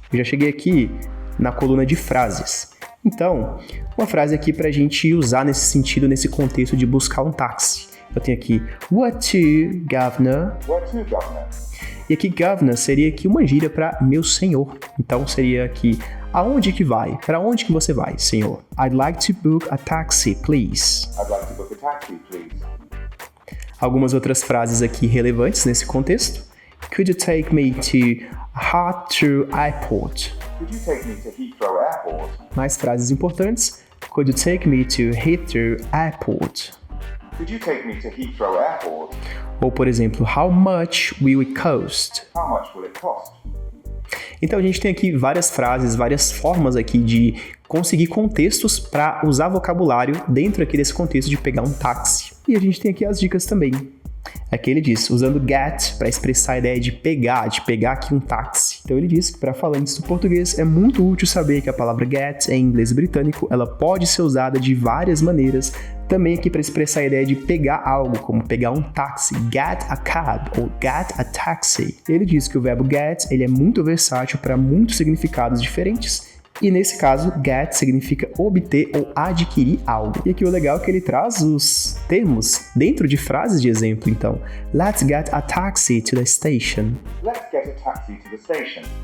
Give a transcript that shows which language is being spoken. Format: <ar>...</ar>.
<pt>Eu já cheguei aqui na coluna de frases. Então, uma frase aqui para a gente usar nesse sentido, nesse contexto de buscar um táxi. Eu tenho aqui,</pt> <en>what to, governor? What to, governor?</en> <pt>E aqui, governor seria aqui uma gíria para meu senhor. Então, seria aqui, aonde que vai? Para onde que você vai, senhor?</pt> <en>I'd like to book a taxi, please. I'd like to book a taxi, please.</en> <pt>Algumas outras frases aqui relevantes nesse contexto.</pt> <en>Could you take me to Heathrow Airport? Could you take me to Heathrow Airport?</en> <pt>Mais frases importantes.</pt> <en>Could you take me to Heathrow Airport? Could you take me to Heathrow Airport?</en> <pt>Ou, por exemplo,</pt> <en>how much will it cost? How much will it cost?</en> <pt>Então a gente tem aqui várias frases, várias formas aqui de conseguir contextos para usar vocabulário dentro aqui desse contexto de pegar um táxi. E a gente tem aqui as dicas também. Aqui ele diz, usando get para expressar a ideia de pegar aqui um táxi. Então ele diz que para falantes do português é muito útil saber que a palavra get em inglês britânico ela pode ser usada de várias maneiras, também aqui para expressar a ideia de pegar algo, como pegar um táxi,</pt> <en>get a cab</en> <pt>ou</pt> <en>get a taxi.</en> <pt>Ele diz que o verbo get ele é muito versátil para muitos significados diferentes. E nesse caso, get significa obter ou adquirir algo. E aqui o legal é que ele traz os termos dentro de frases de exemplo. Então,</pt> <en>let's get a taxi to the station. Let's get a taxi to the station.</en>